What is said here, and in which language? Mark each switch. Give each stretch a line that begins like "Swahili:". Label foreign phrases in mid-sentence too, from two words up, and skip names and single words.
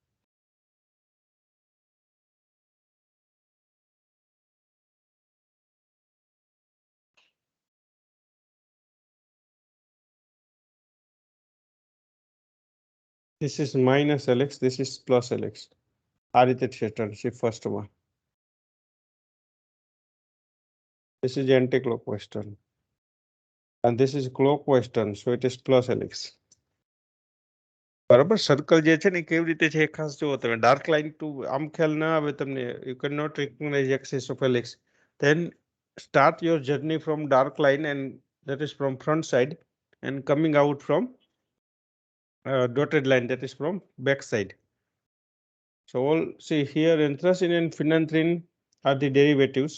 English: This is minus helix, this is plus helix.
Gujarati: આ રીતે છે turn છે first માં.
English: This is anti-clockwise turn. And this is clockwise turn, so it is plus helix.
Gujarati: બરાબર, સર્કલ જે છે ને કેવી રીતે છે ખાસ જુઓ તમે.
English: dark line
Gujarati: ટુ આમ ખ્યાલ ના આવે તમને,
English: you cannot recognize axis of helix. Then start your journey from dark line, and that is from front side, and coming out from dotted line, that is from back side. So all see here anthracene and phenanthrene are the derivatives.